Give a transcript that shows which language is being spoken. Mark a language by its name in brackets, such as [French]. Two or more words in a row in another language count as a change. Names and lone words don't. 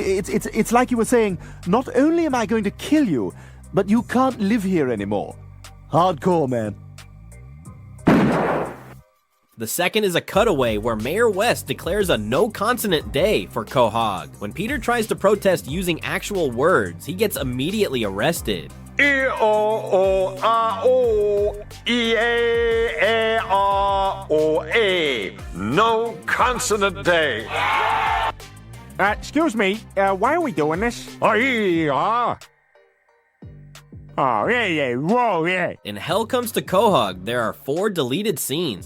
[English] It's like you were saying, not only am I going to kill you, but you can't live here anymore. Hardcore, man. The second is a cutaway where Mayor West declares a no-consonant day for Cohog. When Peter tries to protest using actual words, he gets immediately arrested. E-O-O-R-O-E-A-R-O-A. No consonant day. Excuse me, why are we doing this? Oh, yeah, whoa, yeah. In Hell Comes to Cohog, there are 4 deleted scenes.